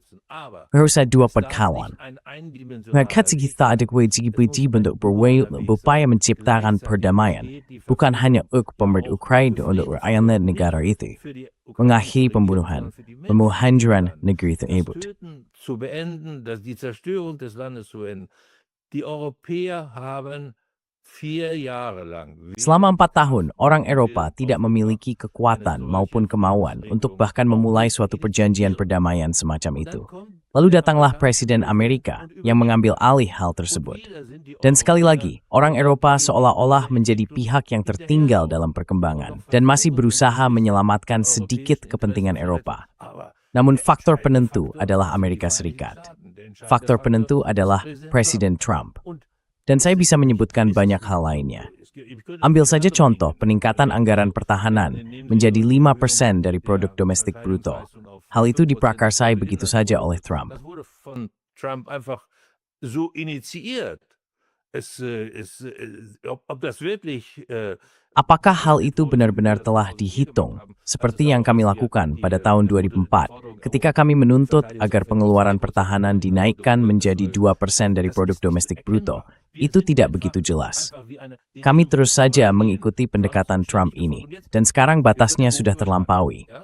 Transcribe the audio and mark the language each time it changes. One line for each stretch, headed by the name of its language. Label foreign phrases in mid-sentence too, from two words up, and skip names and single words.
Indonesian: Harus ada dua pengkalan. Mereka kita ada kewajiban untuk berupaya menciptakan perdamaian, bukan hanya untuk pemerintah Ukraina untuk rakyat negara itu, mengakhiri pembunuhan, penghancuran negeri tersebut.
German: zu beenden, die Zerstörung des Landes zu beenden. Die Europäer haben 4 Jahre lang
Indonesian: Selama 4 tahun, orang Eropa tidak memiliki kekuatan maupun kemauan untuk bahkan memulai suatu perjanjian perdamaian semacam itu. Lalu datanglah Presiden Amerika yang mengambil alih hal tersebut. Dan sekali lagi, orang Eropa seolah-olah menjadi pihak yang tertinggal dalam perkembangan dan masih berusaha menyelamatkan sedikit kepentingan Eropa. Namun faktor penentu adalah Amerika Serikat. Faktor penentu adalah Presiden Trump. Dan saya bisa menyebutkan banyak hal lainnya. Ambil saja contoh peningkatan anggaran pertahanan menjadi 5% dari produk domestik bruto. Hal itu diprakarsai begitu saja oleh Trump.
German: Das wurde von Trump einfach so initiiert. Ob das wirklich
Indonesian: Apakah hal itu benar-benar telah dihitung, seperti yang kami lakukan pada tahun 2004, ketika kami menuntut agar pengeluaran pertahanan dinaikkan menjadi 2% dari produk domestik bruto? Itu tidak begitu jelas. Kami terus saja mengikuti pendekatan Trump ini, dan sekarang batasnya sudah terlampaui.